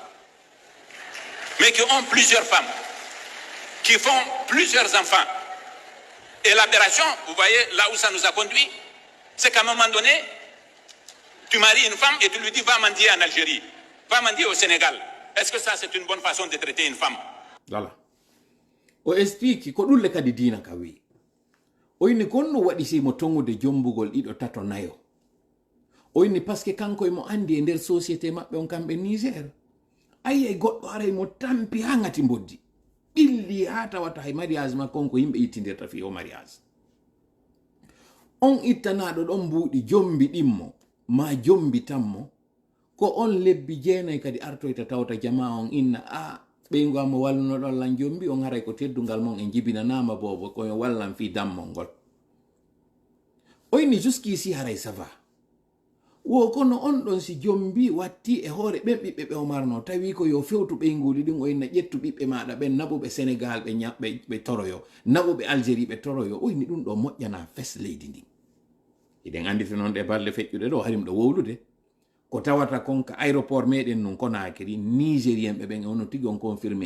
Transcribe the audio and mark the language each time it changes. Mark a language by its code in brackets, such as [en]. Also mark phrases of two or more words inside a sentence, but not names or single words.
[fr] Qui font plusieurs enfants. Et l'aberration, vous voyez, là où ça nous a conduit, c'est qu'à un moment donné, tu maries une femme et tu lui dis va mendier en Algérie, va mendier au Sénégal. Est-ce que ça, c'est une bonne façon de traiter une femme? Voilà. [ff] O explique ko ɗulle kadi dina ka wi o inni konno waɗi simo tongude jombugol ɗiɗo tato nayo o inni [fr] parce que [ff] kanko emo andi e nder société maɓɓe on kamɓe Niger ayi goɗɗo aray mo tampi ha ngati boddi ɓilli ha tawata hay mariage makko on ko yimɓe ittidirta fi o mariage on ittanaɗo ɗon mbuuɗi jombi ɗimmo ma jombi tanmo ko on lebbi jeenayi kadi artoyta tawta jama on inna a ɓeygu am walluno ɗon lan jombi on haray ko teddungal mon e jibinanama bobo koyo wallan fi dammol ngol o inni jusqu'ici haray [fr] ça va [ff] wo kono on ɗon si jombi watti e hoore ɓen ɓiɓɓe ɓe o marno tawi ko yo fewtu ɓeynguli ɗin o inna ƴettu ɓiɓɓe maɗa ɓen naɓuɓe Sénégal ɓe toroyo naɓuɓe Algérie ɓe toroyo o inni ɗum ɗo moƴƴana fes leydi ndin iɗen anditi noon ɗe balɗe feƴƴuɗe ɗo harim ɗo wowlude ko tawata konka aéroport meɗen nun Conakry nigérien ɓe ɓen ono tigi on confirmé